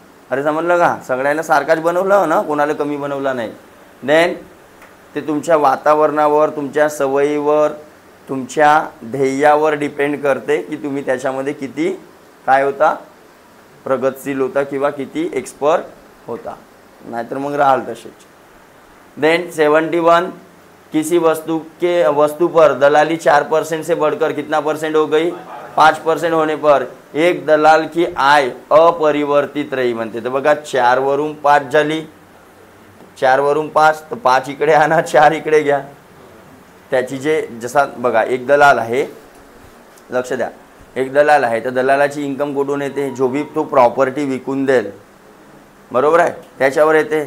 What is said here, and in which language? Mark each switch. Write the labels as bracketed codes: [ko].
[mr] अरे समजलं का, सगळ्यांना सारखाच बनवलं ना, कोणाला कमी बनवला नाही. देन ते तुमच्या वातावरणावर, तुमच्या सवयीवर, तुमच्या ध्येयावर डिपेंड करते की तुम्ही त्याच्यामध्ये किती काय होता, प्रगतशील होता किंवा किती एक्सपर्ट होता, नाहीतर मग राहाल तसेच. [hi] देन 71 किसी वस्तु पर दलाली 4% से बढ़कर कितना % हो गई, 5% होने पर एक दलाल की आय अपरिवर्तित रही [mr] म्हणते. तर बघा 4 वरून 5 झाली, 4 वरून 5 तर 5 इकडे आणा, 4 इकडे घ्या. त्याची जे जसा बघा एक दलाल आहे, लक्ष द्या, एक दलाल आहे तर दलालाची इन्कम कुठून येते, [hi] जो भी [mr] तो प्रॉपर्टी विकून देईल बरोबर आहे त्याच्यावर येते.